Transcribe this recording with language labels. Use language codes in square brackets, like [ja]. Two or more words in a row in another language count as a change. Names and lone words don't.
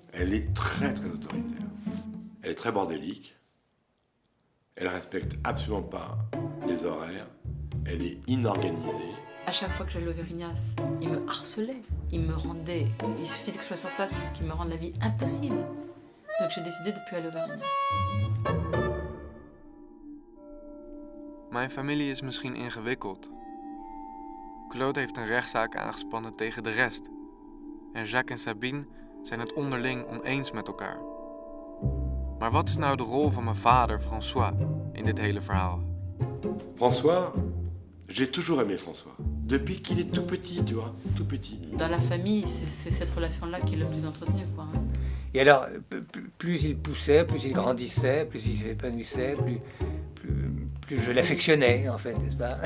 [fr] Elle est très très autoritaire. Elle est très bordélique. Elle respecte absolument pas les horaires. Elle est inorganisée. À chaque fois que j'allais au Vérignas, il me harcelait, il me rendait, il suffisait que je sois sur place pour qu'il me rende la vie impossible. Donc j'ai décidé de ne plus aller au Vérignas. [nl] Mijn familie is misschien ingewikkeld. Claude heeft een rechtszaak aangespannen tegen de rest. En Jacques en Sabine zijn het onderling oneens met elkaar. Maar wat is nou de rol van mijn vader, François, in dit hele verhaal? [fr] François, j'ai toujours aimé François. Depuis qu'il est tout petit, tu vois, tout petit. Dans la famille, c'est cette relation-là qui est le plus entretenue, quoi. Et alors, plus il poussait, plus il grandissait, plus il s'épanouissait, plus je l'affectionnais, en fait, n'est-ce pas?